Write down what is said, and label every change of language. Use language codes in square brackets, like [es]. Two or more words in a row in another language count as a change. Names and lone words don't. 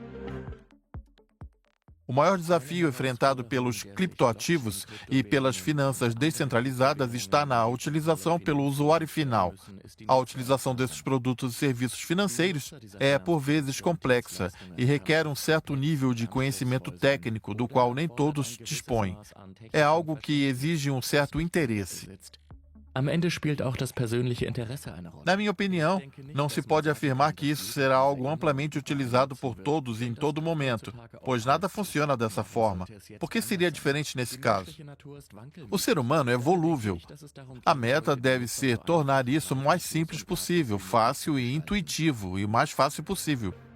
[pt] O maior desafio enfrentado pelos criptoativos e pelas finanças descentralizadas está na utilização pelo usuário final. A utilização desses produtos e serviços financeiros é, por vezes, complexa e requer um certo nível de conhecimento técnico, do qual nem todos dispõem. É algo que exige um certo interesse. [de] Am Ende spielt auch das persönliche Interesse eine Rolle. [pt] Na minha opinião, não se pode afirmar que isso será algo amplamente utilizado por todos em todo momento, pois nada funciona dessa forma. Por que seria diferente nesse caso? O ser humano é volúvel. A meta deve ser tornar isso o mais simples possível, fácil e intuitivo, e o mais fácil possível.